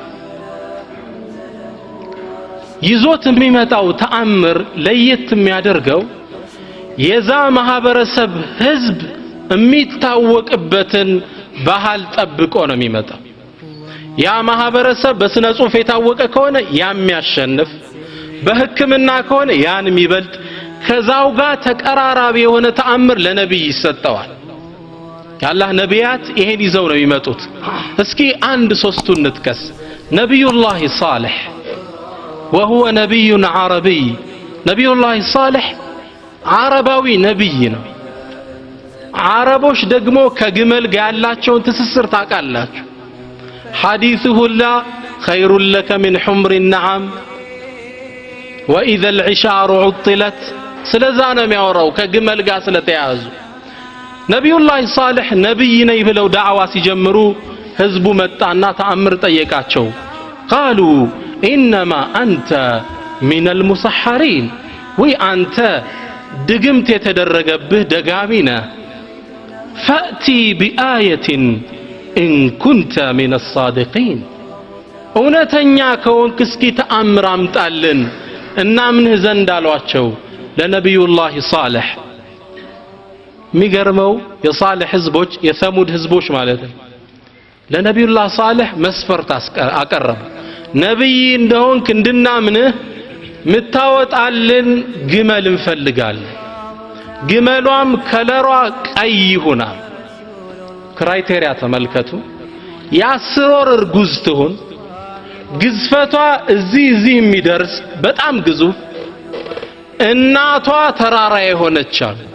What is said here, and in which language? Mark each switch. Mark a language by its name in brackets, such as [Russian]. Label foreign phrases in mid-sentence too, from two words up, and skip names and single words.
[Amharic] ይዞት የሚመጣው ተአምር ለየት የሚያደርገው የዛ ማህበረሰብ ህዝብ የሚታወቅበትን ባህል ጠብቆ ነው የሚመጣው ያ ማህበረሰብ በስነ ጽሁፍ የታወቀ ከሆነ የሚያሸንፍ በህክምና ከሆነ ያን የሚበልጥ ከዛው ጋር ተቀራራቢ የሆነ ተአምር ለነብይ ይሰጠዋል ያላህ ነቢያት ይሄን ይዘው ነው የሚመጡት እስኪ አንድ ሶስቱን እንጥቀስ ነብዩላህ ሷሊህ [Arabic] وهو نبي عربي نبي الله صالح عرباوي نبي [Amharic] ነው አረቦች ደግሞ ከግመል ጋር ያላቸውን ትስስር ታውቃላችሁ ሐዲሱ [Arabic] لا خير لك من حمر النعم واذا العشار عطلت [Amharic] ስለዛ ነው የሚያወራው ከግመል ጋር ስለተያዙ ነብዩላህ ሷሊህ ነብይ ነኝ ብለው ዳዕዋ ሲጀምሩ ህዝቡ መጣና ተአምር ጠየቃቸው [Arabic] قالوا انما انت من المسحرين وانت [Amharic] ድግምት የተደረገብህ ደጋሚ ነህ [Arabic] فأتي بآية إن كنت من الصادقين [Amharic] እውነተኛ ከሆንክ እስኪ ተአምር አምጣልን እናምንህ ዘንድ አሏቸው ለነብዩላህ ሷሊህ የሚገርመው የሷሊህ ህዝቦች የሰሙድ ህዝቦች ማለት ነው ለነብዩላህ ሷሊህ መስፈርት አቀረቡ ነብይ እንደሆንክ እንድናምንህ ምታወጣልን ግመል እንፈልጋለን ግመሏም ከለሯ ቀይ ሆና ክራይቴሪያ ተመልከቱ የ10 ወር እርጉዝ ትሆን ግዝፈቷ እዚህ የሚደርስ በጣም ግዙፍ እናቷ ተራራ የሆነች አሉ